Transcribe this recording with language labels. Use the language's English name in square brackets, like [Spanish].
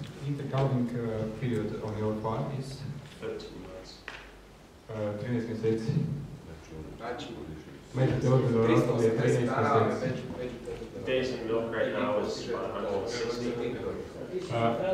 [English] Intercalving period on your farm is 13 months. [Croatian] 13 mjeseci. Znači, Međuterminalno razdoblje je 13 mjeseci. [English] Days in milk right now is about 160.